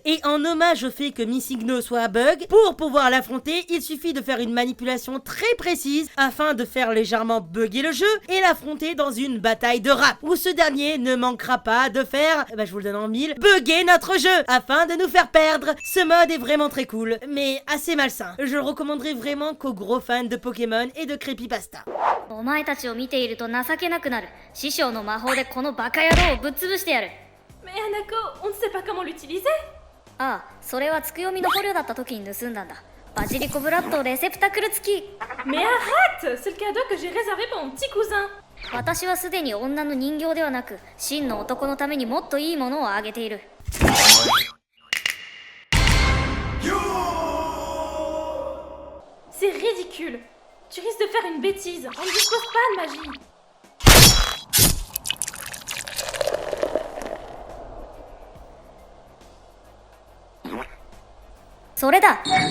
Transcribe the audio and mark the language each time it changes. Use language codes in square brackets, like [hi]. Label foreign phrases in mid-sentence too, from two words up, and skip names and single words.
[fr] Et en hommage au fait que Missigno soit bug, pour pouvoir l'affronter, il suffit de faire une manipulation très précise afin de faire légèrement bugger le jeu et l'affronter dans une bataille de rap, où ce dernier ne manquera pas de faire, je vous le donne en mille, bugger notre jeu, afin de nous faire perdre. Ce mode est vraiment très cool, mais assez malsain. Je le recommanderais vraiment qu'aux gros fans de Pokémon et de creepypasta. [ja] お前たちを見ていると情けなくなる。師匠の魔法でこのバカ野郎をぶっ潰してやる。 [fr] Mais Hanako, on ne sait pas comment l'utiliser. [ja] ああ、それはつくよみの捕虜だった時に盗んだんだ。バジリコブラッドレセプタクル付き。 [fr] Mais arrête! C'est le cadeau que j'ai réservé pour mon petit cousin. [ja] 私はすでに女の人形ではなく、真の男のためにもっといいものをあげている。 [fr] C'est ridicule. Tu risques de faire une bêtise. On ne dispose pas de magie. [ja] Soreda.